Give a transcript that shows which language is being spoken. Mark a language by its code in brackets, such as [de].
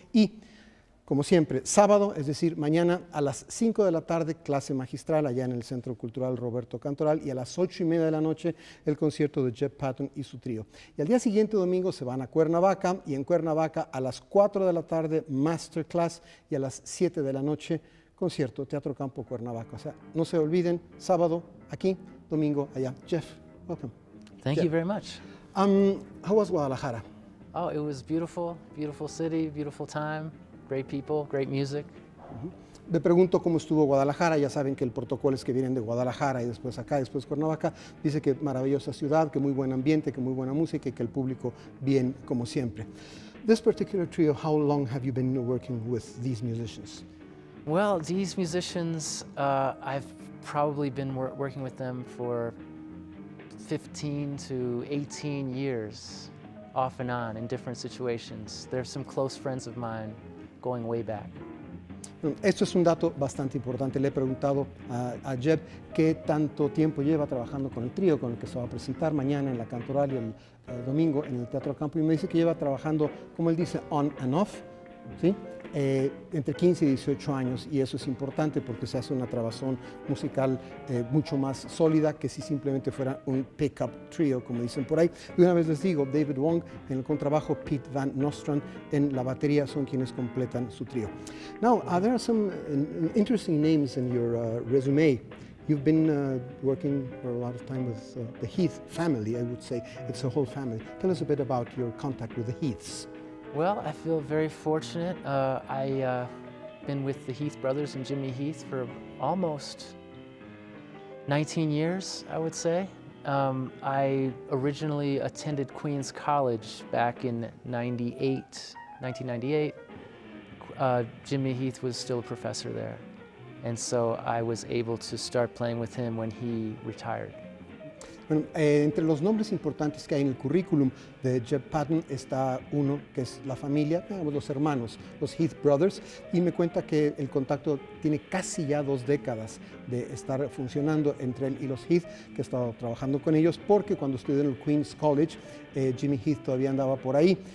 [es] Y como siempre, sábado, es decir, mañana a las 5 de la tarde, clase magistral allá en el Centro Cultural Roberto Cantoral, y a las 8:30 de la noche el concierto de Jeb Patton y su trío. Y al día siguiente, domingo, se van a Cuernavaca, y en Cuernavaca a las 4 de la tarde, masterclass, y a las 7 de la noche, concierto, Teatro Campo Cuernavaca. O sea, no se olviden, sábado aquí, domingo allá. [en] Jeff, welcome. Thank you very much. How was Guadalajara? Oh, it was beautiful, beautiful city, beautiful time. Great people, great music. [es] Me pregunto cómo estuvo Guadalajara. Ya saben que el protocolo es que vienen de Guadalajara y después acá, después Cuernavaca. Dice que maravillosa ciudad, que muy buen ambiente, que muy buena música y que el público bien como siempre. [en] This particular trio, how long have you been working with these musicians? Well, these musicians, I've probably been working with them for 15 to 18 years, off and on, in different situations. They're some close friends of mine. Going way back. [es] Esto es un dato bastante importante. Le he preguntado a Jeb qué tanto tiempo lleva trabajando con el trío con el que se va a presentar mañana en la Cantoral y el domingo en el Teatro Campo, y me dice que lleva trabajando, como él dice, [en] on and off, [es] ¿sí? Entre 15 y 18 años, y eso es importante porque se hace una trabazón musical mucho más sólida que si simplemente fuera un pick-up trio, como dicen por ahí. Y una vez les digo, David Wong en el contrabajo, Pete Van Nostrand en la batería son quienes completan su trío. [en] Now, there are some interesting names in your resume. You've been working for a lot of time with the Heath family, I would say. It's a whole family. Tell us a bit about your contact with the Heaths. Well, I feel very fortunate. I've been with the Heath brothers and Jimmy Heath for almost 19 years, I would say. I originally attended Queens College back in 1998. Jimmy Heath was still a professor there. And so I was able to start playing with him when he retired. [es] Bueno, entre los nombres importantes que hay en el currículum de Jeb Patton está uno que es la familia, digamos, los hermanos, los Heath Brothers, y me cuenta que el contacto tiene casi ya 2 décadas de estar funcionando entre él y los Heath, que ha estado trabajando con ellos, porque cuando estudió en el Queens College, Jimmy Heath todavía andaba por ahí.